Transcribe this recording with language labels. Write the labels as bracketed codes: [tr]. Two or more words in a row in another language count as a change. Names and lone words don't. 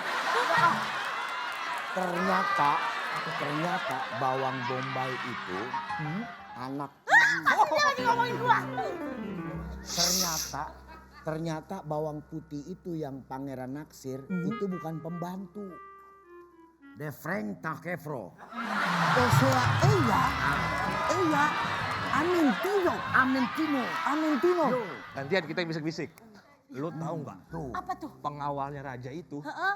[id] Ternyata bawang bombay itu anak. Dia lagi ngomongin gua. Ternyata bawang putih itu yang pangeran naksir itu bukan pembantu. De Frank Takefro. [es] O sea, ella ha mentido. Amentino. [id] Gantian kita bisik-bisik. Lu tahu nggak? Tuh. Apa tuh? Pengawalnya raja itu Heeh.